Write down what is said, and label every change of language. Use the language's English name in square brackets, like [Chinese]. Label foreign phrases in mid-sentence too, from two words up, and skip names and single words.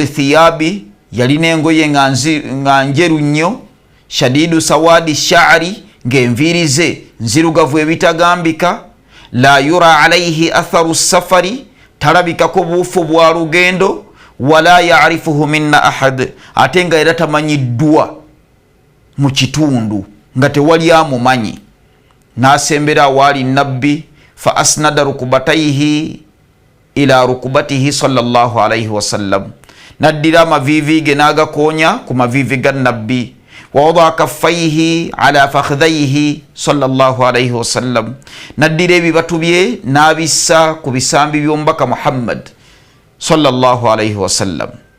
[Ganda] thiyabi, yalina engoye nga njeru nnyo, [Arabic] شديد سواد الشعر, [Ganda] ng'enviiri ze nzirugavu ebitagambika, [Arabic] لا يرى عليه أثر السفر, [Ganda] talabikako buufu bwa lugendo, [Arabic] ولا يعرفه منا أحد, [Ganda] ate nga era tamanyiddwa mu kitundu nga tewali amumanyi. N'asembera awaali nabbi [Arabic] فأسند ركبتيه إلى ركبتيه صلى الله عليه وسلم, [Ganda] naddira amavivi ge n'agakonya ku mavivi ga nabbi, [Arabic] ووضع كفيه على فخذيه صلى الله عليه وسلم, [Ganda] naddira ebibatu bye n'abissa ku bisambi by'omubaka Muhammad [Arabic] صلى الله عليه وسلم,